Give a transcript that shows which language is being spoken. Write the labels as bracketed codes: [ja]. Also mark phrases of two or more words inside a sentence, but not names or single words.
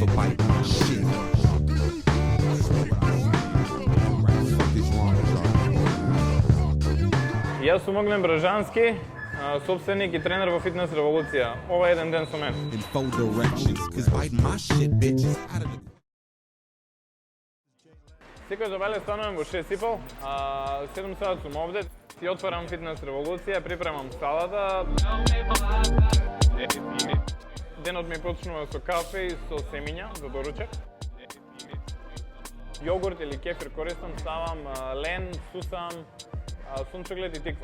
[en] Shit. [mk] Јас сум Огнен Бражански, собственик и тренер во Фитнес Револуција. Ова е еден ден со мен. [en] In 4 directions, 'cause biting my shit, bitches, out of the... [mk] Секој добавле станувам во 6:30, 7 сат сум овде. Си отварам Фитнес Револуција, припремам салата. Денот ми почнува со кафе и со семиња за доручек. Јогурт или кефир користам, ставам лен, сусам, сунчоглед и тиква.